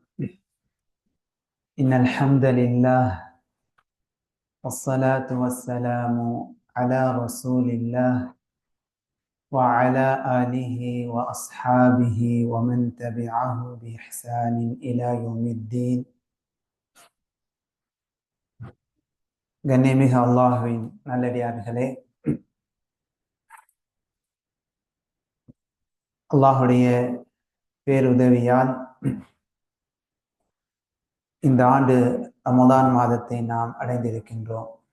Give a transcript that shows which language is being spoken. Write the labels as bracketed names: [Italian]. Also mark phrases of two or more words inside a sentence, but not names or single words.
[Arabic] إن الحمد لله والصلاة والسلام على رسول الله وعلى آله وأصحابه ومن تبعه بإحسان إلى يوم الدين. [Tamil] கண்ணியமிகு அல்லாஹ்வின் நல்லடியார்களே, அல்லாஹுடைய பேருதவியால் இந்த ஆண்டு ரமதான் மாதத்தை நாம் அடைந்திருக்கின்றோம்.